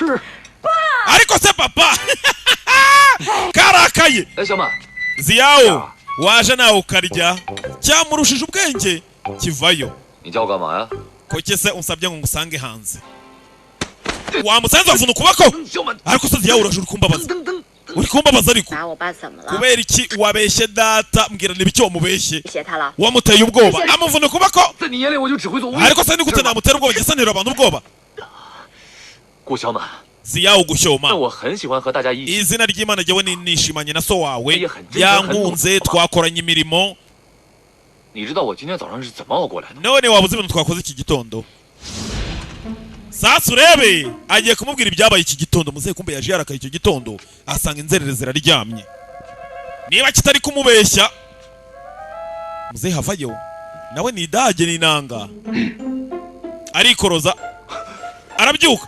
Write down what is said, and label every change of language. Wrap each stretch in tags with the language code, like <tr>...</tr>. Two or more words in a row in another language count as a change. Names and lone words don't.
<rw>Ariko se papa karakaye. Ziyawo waje nawe ukarya, cyamurushije ubwenge kivayo. Koke se unsabye ngo ngusange hanze. Wamusanze avuna ukuboko. Ariko se Ziyawo urajura kumbabaza. uri kumbabaza ariko</rw> <zh>打我爸怎么了？</zh> <rw>kubera iki wabeshye data mbwira n'ibiki wamubeshye</rw> <zh>谢他了。</zh> <rw>wamuteye ubwoba amuvuna ukuboko</rw> <zh>在你眼里我就只会做无用。</zh> <rw>ariko se ni gute namutera ubwoba gisanira abantu ubwoba</rw> <zh>顾小暖，</zh> <rw>ziyawo gushyoma</rw> <zh>但我很喜欢和大家一起。</zh> <rw>izina ry'Imana jyewe nishimanye na so wawe Iye,很 yankunze twakoranye imirimo</rw> <zh>你知道我今天早上是怎么熬过来的？</zh> <rw>none waba uzi ibintu twakoze iki gitondo sasa urebe agiye kumubwira ibyabaye iki gitondo muzehe kumbe yaje yarakaye icyo gitondo asanga inzerere ziraryamye niba kitari kumubeshya muzehe havayo nawe ni idage n'inanga arikoroza arabyuka</rw>